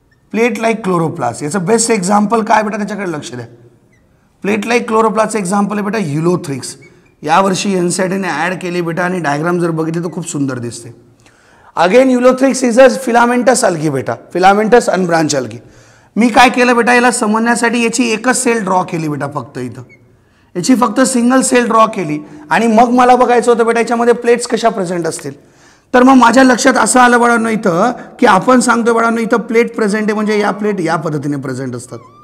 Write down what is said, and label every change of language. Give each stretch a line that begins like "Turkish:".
Marathi: Plate like chloroplast याचं best example काय बेटा त्याच्याकडे लक्ष द्या. प्लेट लाईक क्लोरोप्लास्टचं एक्झाम्पल आहे बेटा युलोथ्रिक्स. यावर्षी एनसीईआरटीने ॲड केली बेटा आणि डायग्राम जर बघितली तर खूप सुंदर दिसते.
English: Again Ulothrix is a filamentous algae बेटा, filamentous unbranched algae.
Marathi: मी काय केलं बेटा याला समजण्यासाठी याची एकच सेल ड्रॉ केली बेटा फक्त इथं. याची फक्त सिंगल सेल ड्रॉ केली आणि मग मला बघायचं होतं बेटा याच्यामध्ये प्लेट्स कशा प्रेझेंट असतील. तर मग माझ्या लक्षात असं आलं बाळांनो इथं की आपण सांगतो बाळांनो इथं प्लेट प्रेझेंट आहे म्हणजे या प्लेट या पद्धतीने प्रेझेंट असतात.